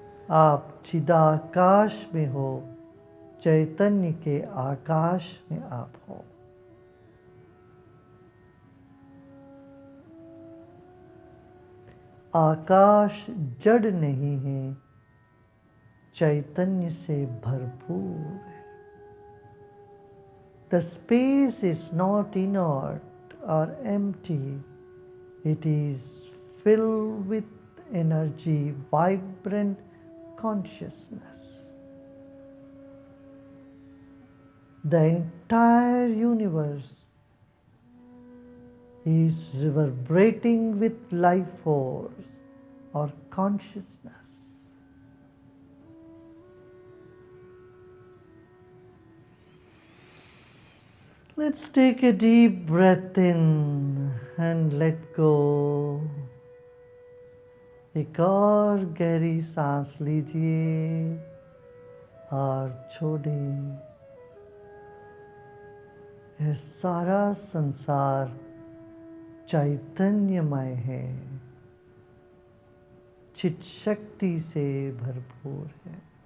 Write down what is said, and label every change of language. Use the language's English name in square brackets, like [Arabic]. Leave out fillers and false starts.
[Hindi] आप चिदाकाश में हो, चैतन्य के आकाश में आप हो। आकाश जड़ नहीं है, चैतन्य से भरपूर है। [English] The space is not inert or empty. It is filled with energy, vibrant consciousness. The entire universe is reverberating with life force or consciousness. Let's take a deep breath in and let go. [Hindi] एक और गहरी सांस लीजिए और छोड़िए। यह सारा संसार चैतन्यमय है, चित शक्ति से भरपूर है।